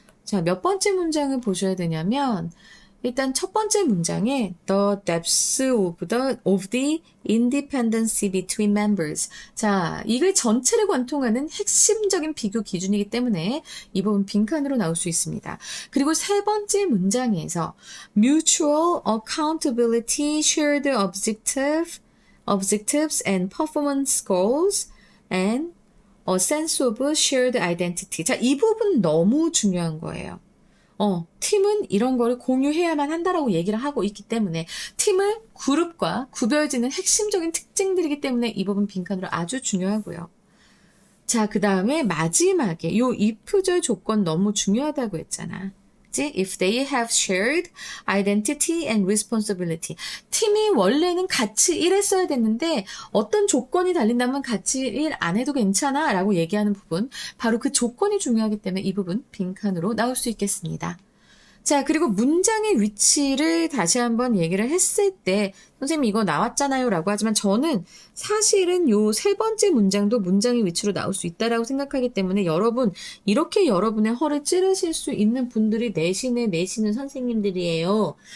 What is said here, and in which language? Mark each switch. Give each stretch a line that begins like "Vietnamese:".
Korean: 자, 몇 번째 문장을 보셔야 되냐면 일단 첫 번째 문장에
English: the depths of the independency between members.
Korean: 자, 이글 전체를 관통하는 핵심적인 비교 기준이기 때문에 이 부분 빈칸으로 나올 수 있습니다. 그리고 세 번째 문장에서
English: mutual accountability, shared objectives and performance goals and a sense of shared identity.
Korean: 자, 이 부분 너무 중요한 거예요. 팀은 이런 거를 공유해야만 한다라고 얘기를 하고 있기 때문에 팀을 그룹과 구별짓는 핵심적인 특징들이기 때문에 이 부분 빈칸으로 아주 중요하고요. 자, 그 다음에 마지막에 요 if절 조건 너무 중요하다고 했잖아.
English: If they have shared identity and responsibility.
Korean: 팀이 원래는 같이 일했어야 됐는데 어떤 조건이 달린다면 같이 일 안 해도 괜찮아 라고 얘기하는 부분. 바로 그 조건이 중요하기 때문에 이 부분 빈칸으로 나올 수 있겠습니다. 자, 그리고 문장의 위치를 다시 한번 얘기를 했을 때 선생님 이거 나왔잖아요 라고 하지만 저는 사실은 요 세 번째 문장도 문장의 위치로 나올 수 있다라고 생각하기 때문에 여러분 이렇게 여러분의 허를 찌르실 수 있는 분들이 내시는 선생님들이에요.